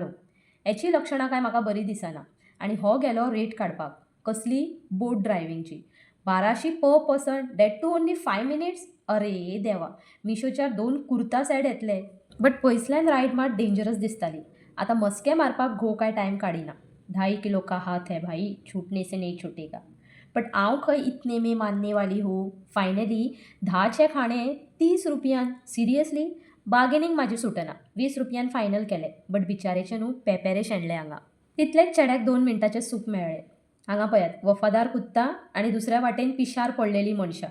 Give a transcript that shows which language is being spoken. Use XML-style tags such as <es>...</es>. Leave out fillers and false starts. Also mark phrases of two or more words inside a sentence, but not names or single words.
<kok>हेची लक्षणां काय म्हाका बरी दिसना. आनी हो गेलो रेट काडपाक. कसली?</kok> <en>boat driving. 1200 per person that too only 5 minutes.</en> <kok>अरे देवा, मिशोच्यार 2 कुर्ता सेट येतले. बट पयसल्यान रायड मात डेंजरस दिसताली. आतां मस्के मारपाक घोव काय टायम काडिना.</kok> <hi>2.5 किलो का हात है भाई, छूटने से नहीं छूटेगा. बट</hi> <kok>हांव खंय</kok> <hi>इतने में मानने वाली हूँ.</hi> <kok>फायनली 10चे खाणे 30 रुपयान. सिरियसली? बार्गेनिंग म्हाजी सुटना. 20 रुपयान फायनल केले. बट बिचारेचे न्हू पेपेरे शेणले हांगा. तितलेच चेड्याक 2 मिनटाचे सूप मेळ्ळे. हांगा पळयात</kok> <hi>वफादार कुत्ता</hi> <kok>आनी दुसऱ्या वाटेन पिशार पडलेली मनशां.</kok>